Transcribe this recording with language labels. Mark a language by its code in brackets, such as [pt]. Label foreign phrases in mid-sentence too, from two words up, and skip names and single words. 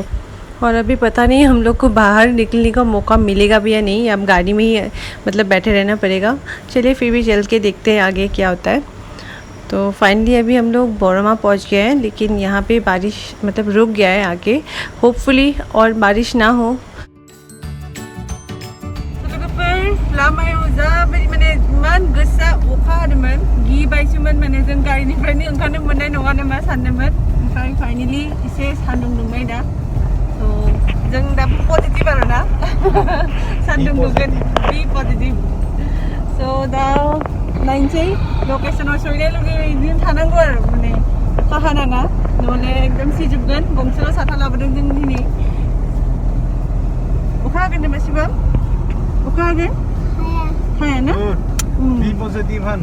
[hi] और अभी पता नहीं हम लोग को बाहर निकलने का मौका मिलेगा भी या नहीं. अब गाड़ी में ही मतलब बैठे रहना पड़ेगा. चलिए फिर भी चल के देखते हैं आगे क्या होता है. तो फाइनली अभी हम लोग बोरमा पहुँच गए हैं, लेकिन यहाँ पे बारिश मतलब रुक गया है आगे. होपफुली और बारिश ना हो. [brx] इमान गोसा अखा हादोंमोन, गिबायसोमोन माने जों गारिनिफ्रायनो ओंखारनो मोननाय नङा नामा सानदोंमोन. ओमफ्राय फाइनालि एसे सान्दुं दुंबाय दा. थ' जों दा पजिटिभ आरो ना सान्दुं दुंगोन बि पजिटिभ. स' दा नायनोसै लकेसनाव सहैनाय लोगो बिदिनो थानांगौ आरो माने अखा हानाङा, नहले एकदम सिजोबगोन. गंसेल' साथा लाबोदों जों दिनै. अखा हागोन नामा शिवम? अखा हागोन? हाया ना? [en] Be positive han.